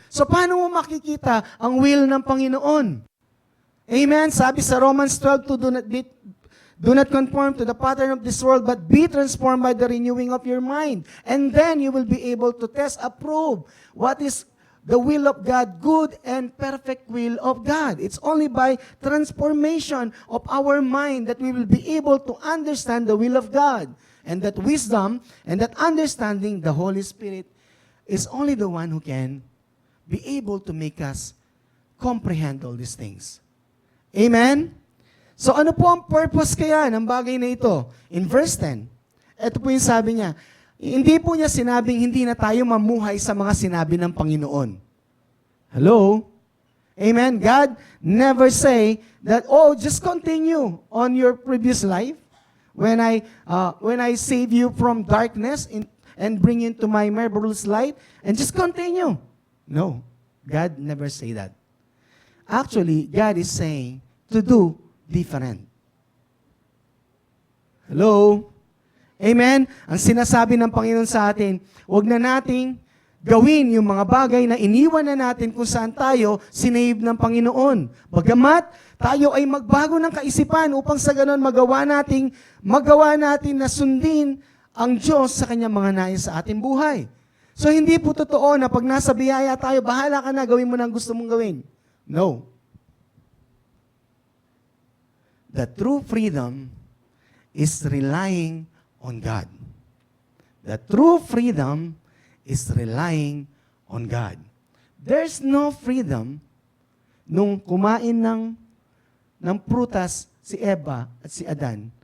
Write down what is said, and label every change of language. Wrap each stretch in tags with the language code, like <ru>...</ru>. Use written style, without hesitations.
<tl>So paano mo makikita ang will ng Panginoon? Amen? Sabi sa</tl> <en>Romans 12, do not conform to the pattern of this world, but be transformed by the renewing of your mind. And then you will be able to test, approve what is the will of God, good and perfect will of God. It's only by transformation of our mind that we will be able to understand the will of God. And that wisdom and that understanding, the Holy Spirit, is only the one who can be able to make us comprehend all these things. Amen?</en> <tl>So ano po ang purpose kaya ng bagay na ito? In verse 10, ito po yung sabi niya, hindi po niya sinabing hindi na tayo mamuhay sa mga sinabi ng Panginoon.</tl> <en>Hello? Amen? God never say that, oh, just continue on your previous life. When I save you from darkness and bring you into my marvelous light, and just continue. No, God never say that. Actually, God is saying to do different. Hello? Amen?</en> <tl>Ang sinasabi ng Panginoon sa atin, huwag na nating gawin yung mga bagay na iniwan na natin kung saan tayo sinave ng Panginoon. Bagamat tayo ay magbago ng kaisipan upang sa ganon magawa natin na sundin ang Diyos sa kanyang mga nais sa ating buhay. So hindi po totoo na pag nasa biyaya tayo, bahala ka na, gawin mo na ang gusto mong gawin.</tl> <en>No. The true freedom is relying on God. The true freedom is relying on God. There's no freedom</en> <tl>nung kumain ng prutas si Eva at si Adan.</tl>